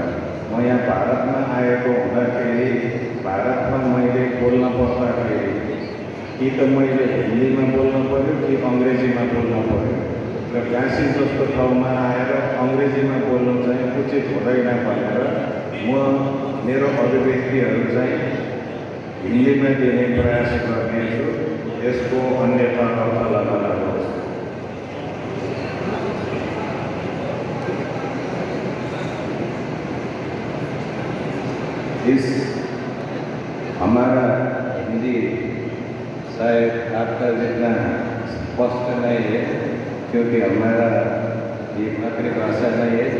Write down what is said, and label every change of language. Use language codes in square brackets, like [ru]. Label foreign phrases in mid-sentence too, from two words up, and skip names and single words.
[ne] म यहाँ भारतमा आएको हुँदाखेरि भारतमा मैले बोल्न पर्दाखेरि कि त मैले हिन्दीमा बोल्नु पर्यो कि अङ्ग्रेजीमा बोल्नु पर्यो र काशी जस्तो ठाउँमा आएर अङ्ग्रेजीमा बोल्नु चाहिँ उचित हुँदैन भनेर म मेरो अभिव्यक्तिहरू चाहिँ हिन्दीमा दिने प्रयास गर्नेछु। यसको अन्यथा अर्थ लगाउनुहोस्। [hi] इस हमारा हिंदी शायद आपका जितना स्पष्ट नहीं है क्योंकि हमारा ये मातृभाषा नहीं है।